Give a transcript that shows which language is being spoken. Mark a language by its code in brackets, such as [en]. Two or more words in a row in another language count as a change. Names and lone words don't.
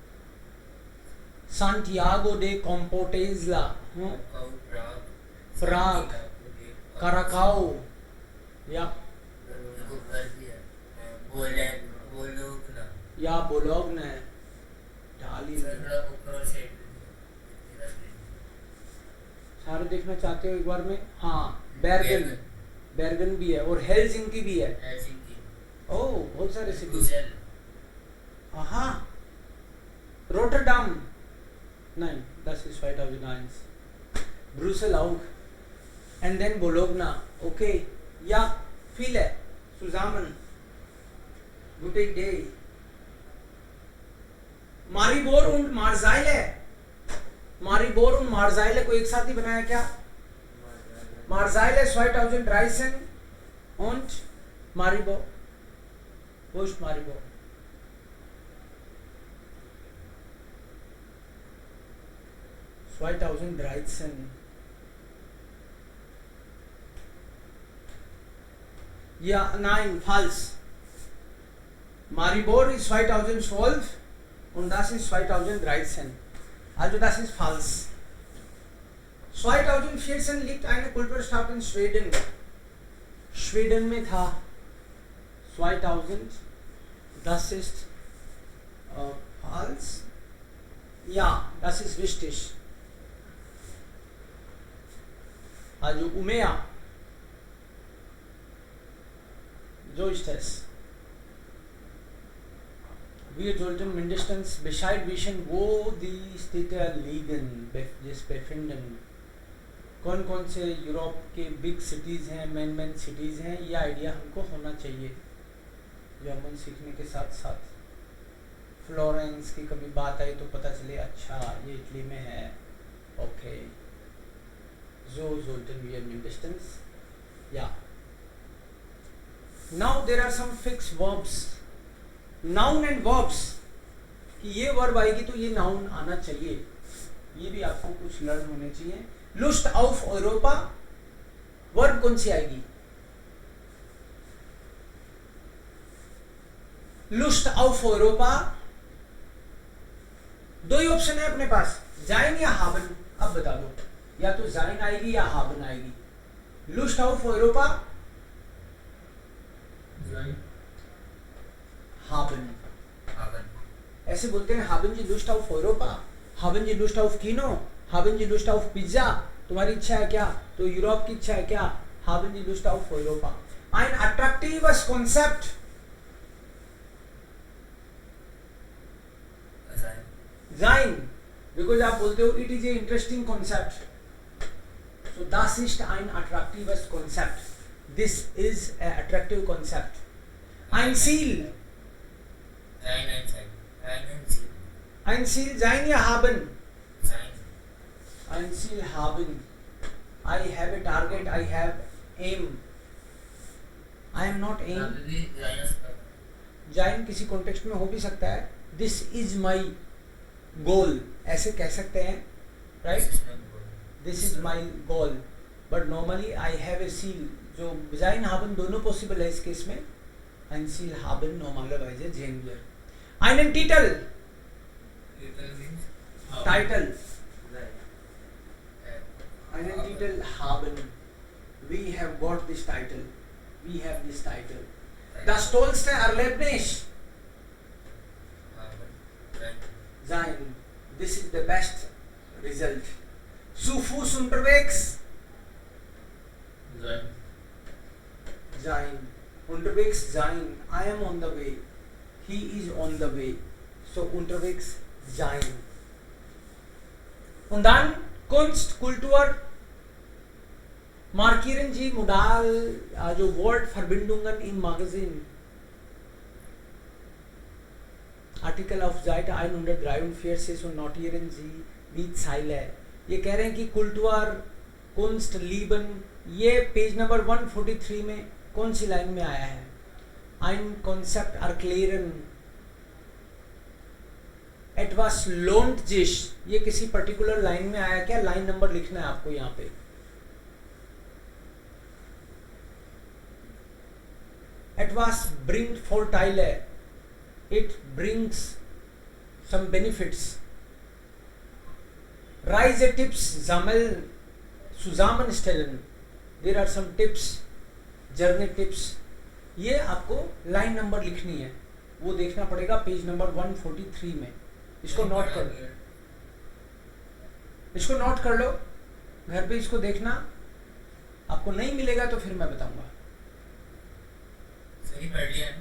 [hi] सांटियागो डे कॉम्पोटेजला, प्राग, कराकाओ, या बोलोग्ना, सारे देखना चाहते हो एक बार में? हाँ, बेर्गन भी है और हेलसिंकी भी है। ओह, बहुत सारे सिटीज। हाँ, रोटरडाम नहीं, [de] das ist 2001, Brüssel auch, [en] and then Bologna, okay, [de] ja, viele zusammen, gute Idee. [hi] मारीबोर und मार्जाइले, मारीबोर und मार्जाइले को एक साथ ही बनाया क्या? [de] मार्जाइले 2013 und Maribor, wo ist Maribor? Ja, nein, falsch. Maribor ist 2012 und das ist 2013. Also das ist falsch. 2014 liegt eine Kulturstadt in Schweden. [hi] Schweden में था 2000, [de] das ist falsch. Ja, das ist wichtig. Also Umea. So ist es. Wir sollten mindestens Bescheid wissen, wo die Städte liegen, जिस befinden. [hi] कौन कौन से यूरोप के [en] big cities [hi] हैं, [en] main cities [hi] हैं, ये आइडिया हमको होना चाहिए जर्मन सीखने के साथ साथ. फ्लोरेंस की कभी बात आई तो पता चले अच्छा ये इटली में है. ओके. [de] So sollten wir mindestens. Ja. [en] Now there are some fixed verbs. Noun and verbs. [hi] कि ये वर्ब आएगी तो ये नाउन आना चाहिए. ये भी आपको कुछ लर्न होने चाहिए. [de] Lust auf Europa [hi] वर्ब कौन सी आएगी? [de] Lust auf Europa. [hi] दो ही ऑप्शन है अपने पास, जाइन या हाबन. अब बता दो, या तो जाइन आएगी या हाबन आएगी. [de] Lust auf Europa, haben. [hi] ऐसे बोलते हैं [de] Haben Sie Lust auf Europa, haben Sie Lust auf Kino, haben Sie Lust auf Pizza. [hi] तुम्हारी इच्छा है क्या? तो यूरोप की इच्छा है क्या? [de] Haben Sie Lust auf Europa. ein attraktives Konzept. Sein, [en] because [hi] आप बोलते हो [en] it is a interesting concept. [de] So das ist ein attraktives Konzept. [en] This is an attractive concept. [de] Ein Ziel. Ein Ziel sein या haben? Ein Ziel haben. [en] I have a target. I have aim. I am not aim. [hi] जाइन किसी कॉन्टेक्स्ट में हो भी सकता है. [en] This is my goal. [hi] ऐसे कह सकते हैं, [en] right? This is my goal. But normally I have a seal. [hi] जो [de] sein haben [hi] दोनों पॉसिबल है इस केस में. [de] Ein Ziel haben normalerweise Genier. Einen Titel. Title. Einen Titel haben. [en] We have got this title. We have this title. [de] Das tollste Erlebnis. Sein. [en] This is the best result. [de] Zu Fuß unterwegs. Sein. Unterwegs sein. [en] I am on the way. He is on the way. [de] So unterwegs sein. Und dann Kunst, Kultur, markieren Sie Modal, also Wortverbindungen im Magazin. Artikel auf Seite 143 und notieren Sie die Zeile. [hi] ये कह रहे हैं कि [de] Kultur, Kunst, Leben, [hi] ये [en] page number [hi] 143 में कौन सी लाइन में आया है? [de] Ein Konzept erklären. Etwas lohnt sich. [hi] ये किसी पर्टिकुलर लाइन में आया क्या? [en] line number [hi] लिखना है आपको यहाँ पे. [de] Etwas bringt Vorteile. [en] It brings some benefits. [de] Reisetipps sammeln, zusammenstellen. [en] There are some tips, journey tips. [hi] ये आपको [en] line number [hi] लिखनी है, वो देखना पड़ेगा [en] page number [hi] 143 में. इसको नोट कर लो, इसको नोट कर लो, घर पे इसको देखना. आपको नहीं मिलेगा तो फिर मैं बताऊंगा. सही पढ़ लिया है?